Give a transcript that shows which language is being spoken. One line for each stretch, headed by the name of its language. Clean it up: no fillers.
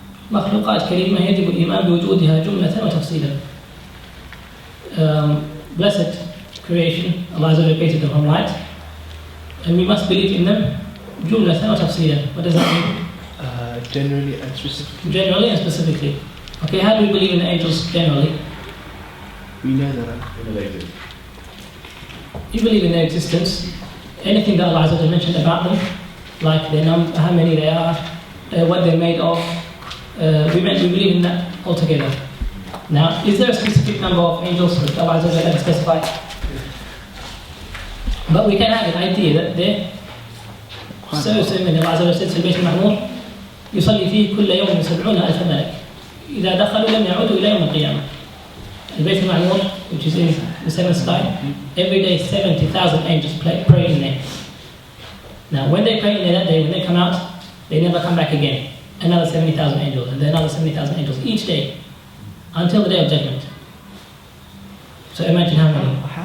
Arabic: مخلوقات كريمة يجب الإيمان بوجودها جملة وتفصيلا.
English: Blessed creation, Allah Azza wa Jalla created them from light, and we must believe in them
Arabic: جملة وتفصيلا.
English: What does that mean? Generally and specifically. Generally and specifically. Okay, how do we believe in the angels generally? We know that. You believe in their existence. Anything that Allah Azza wa Jalla mentioned about them, like their number, how many they are, what they're made of, we believe in that altogether. Now, is there a specific number of angels that Allah Azza wa Jalla specified? But we can have an idea that they're so many. Allah Azza wa Jalla said
Arabic: في البيت المعمور يصلي فيه كل يوم 70,000 ملك إذا دخلوا لم يعودوا إلى يوم القيامة.
English: البيت المعمور, which is in the seventh sky, every day 70,000 angels pray in there. Now, when they pray in there that day, when they come out, they never come back again. Another 70,000 angels, and then another 70,000 angels each day, until the day of judgment. So imagine how many.